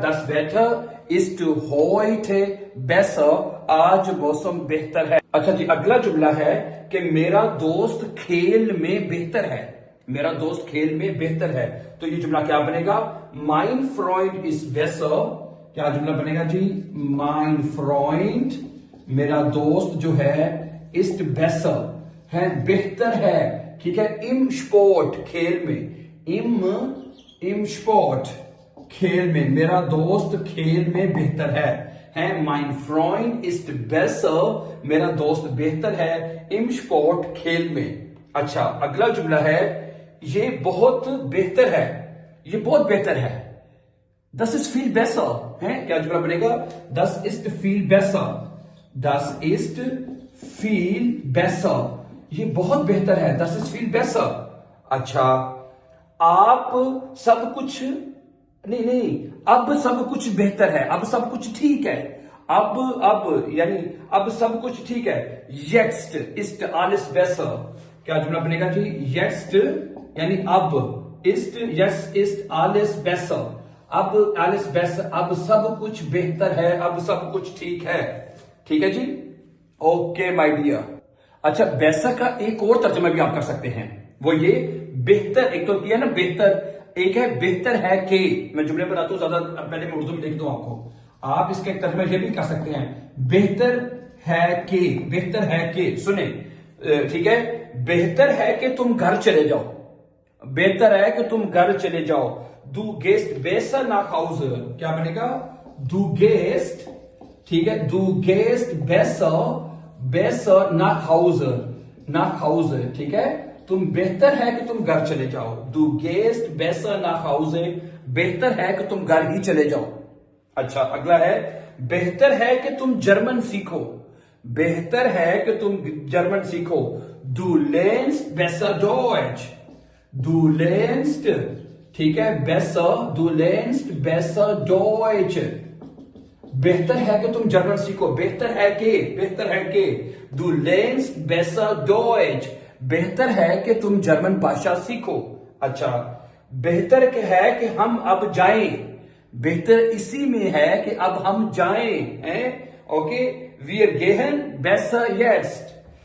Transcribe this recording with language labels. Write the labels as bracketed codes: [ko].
[de] Das Wetter ist heute besser, [hi] आज मौसम बेहतर है। अच्छा जी, अगला जुमला है कि मेरा दोस्त खेल में बेहतर है। मेरा दोस्त खेल में बेहतर है, तो ये जुमला क्या बनेगा? [de] Mein Freund ist besser। [hi] क्या जुमला बनेगा जी? [de] Mein Freund, [hi] मेरा दोस्त जो है, [de] ist besser [hi] है, बेहतर है। ठीक है, [de] im Sport, [hi] खेल में, im Sport, खेल में, मेरा दोस्त खेल में बेहतर है। [de] Mein Freund ist besser, [hi] मेरा दोस्त बेहतर है [de] im Sport, [hi] खेल में। अच्छा, अगला जुमला है ये बहुत बेहतर है, ये बहुत बेहतर है। [de] Das ist viel besser है। [hi] क्या जुमला बनेगा? [de] Das ist viel besser, das ist viel besser, [hi] ये बहुत बेहतर है। [de] Das ist viel besser। [hi] अच्छा, आप सब कुछ नहीं, अब सब कुछ बेहतर है, अब सब कुछ ठीक है। अब यानी अब सब कुछ ठीक है। [de] Jetzt ist alles besser। [hi] क्या जुमला बनेगा जी? Jetzt यानी अब, [de] jetzt ist alles besser, [hi] अब [de] alles besser, [hi] अब सब कुछ बेहतर है, अब सब कुछ ठीक है। ठीक है जी, [en] Okay my dear. [hi] अच्छा, बेहतर का एक और तर्जुमा भी आप कर सकते हैं, वो ये बेहतर, एक तो किया ना बेहतर, एक है बेहतर है के। मैं जुमले बनाता हूं, ज्यादा पहले मैं उर्दू में लिख दूं आपको, आप इसके तर्जुमा ये भी कर सकते हैं, बेहतर है के, बेहतर है के। सुने, ठीक है, बेहतर है कि तुम घर चले जाओ, बेहतर है कि तुम घर चले जाओ। [de] Du gehst besser nach Hause. [hi] क्या बनेगा? [de] Du gehst, [hi] ठीक है, [de] du gehst besser nach Hause. Nach Hause, [hi] ठीक है? तुम बेहतर है कि तुम घर चले जाओ. [de] Du gehst besser nach Hause. [hi] बेहतर है कि तुम घर ही चले जाओ. अच्छा, अगला है बेहतर है कि तुम जर्मन सीखो. बेहतर है कि तुम जर्मन सीखो. [de] Du lernst besser Deutsch. Du lernst, [hi] ठीक है, [de] besser, du lernst besser Deutsch. [hi] बेहतर है कि तुम जर्मन सीखो. बेहतर है कि [de] du lernst besser Deutsch. [hi] बेहतर है कि तुम जर्मन भाषा सीखो. अच्छा, बेहतर है कि हम अब जाएं. बेहतर इसी में है कि अब हम जाएं, हैं? [de] ओके, wir gehen besser jetzt.